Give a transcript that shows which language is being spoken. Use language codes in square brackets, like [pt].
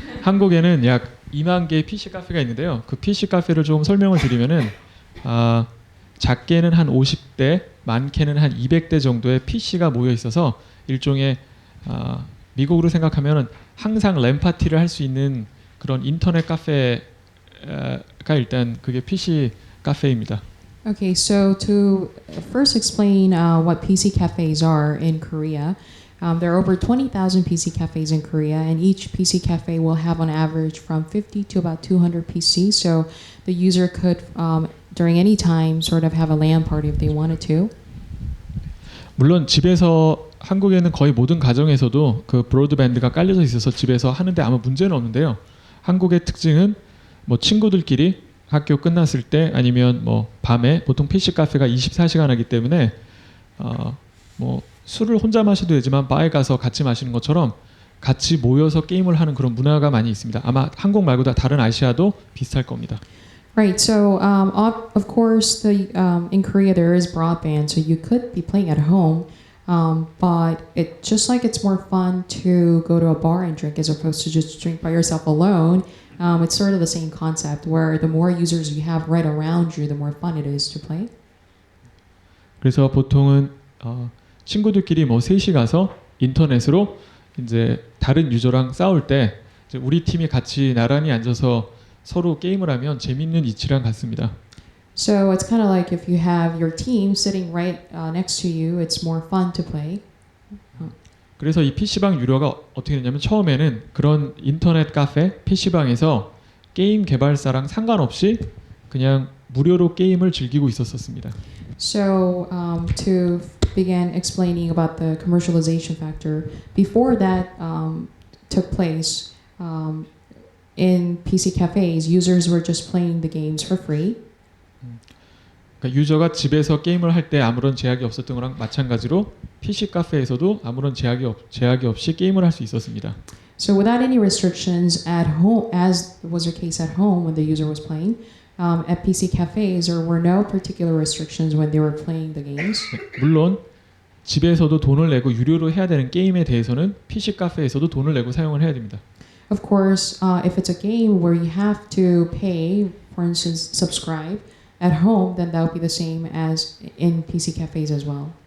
[ko] 한국에는 약 2만 개의 PC 카페가 있는데요. 그 PC 카페를 조금 설명을 드리면은 작게는 한 50대, 많게는 한 200대 정도의 PC가 모여 있어서 일종의 미국으로 생각하면은 항상 램 파티를 할 수 있는 그런 인터넷 카페가 일단 그게 PC 카페입니다. [en] Okay, so to first explain what PC cafes are in Korea, there are over 20,000 PC cafes in Korea, and each PC cafe will have on average from 50 to about 200 PCs. So the user could, during any time, sort of have a LAN party if they wanted to. [ko] 물론 집에서 한국에는 거의 모든 가정에서도 그 브로드밴드가 깔려져 있어서 집에서 하는데 아무 문제는 없는데요. 한국의 특징은 뭐 친구들끼리 학교 끝났을 때 아니면 뭐 밤에 보통 PC 카페가 24시간 하기 때문에 뭐 술을 혼자 마셔도 되지만 바에 가서 같이 마시는 것처럼 같이 모여서 게임을 하는 그런 문화가 많이 있습니다. 아마 한국 말고 다 다른 아시아도 비슷할 겁니다. [en] Right. So of course, in Korea there is broadband, so you could be playing at home, but it just like it's more fun to go to a bar and drink as opposed to just drink by yourself alone. It's sort of the same concept where the more users you have right around you, the more fun it is to play. [ko] 그래서 보통은 친구들끼리 뭐 셋이 가서 인터넷으로 이제 다른 유저랑 싸울 때 이제 우리 팀이 같이 나란히 앉아서 서로 게임을 하면 재밌는 이치랑 같습니다. [en] So it's kind of like if you have your team sitting right next to you, it's more fun to play. [ko] 그래서 이 PC방 유료가 어떻게 됐냐면 처음에는 그런 인터넷 카페 PC방에서 게임 개발사랑 상관없이 그냥 무료로 게임을 즐기고 있었습니다. [en] So to begin explaining about the commercialization factor, before that took place, in PC cafes, users were just playing the games for free. [ko] 그러니까 유저가 집에서 게임을 할 때 아무런 제약이 없었던 거랑 마찬가지로 PC 카페에서도 아무런 제약이 없이 게임을 할 수 있었습니다. [en] So without any restrictions at home, as was the case at home when the user was playing, at PC cafes there were no particular restrictions when they were playing the games. [ko] 물론 집에서도 돈을 내고 유료로 해야 되는 게임에 대해서는 PC 카페에서도 돈을 내고 사용을 해야 됩니다. [en] Of course, if it's a game where you have to pay, for instance, subscribe at home, then that would be the same as in PC cafes as well.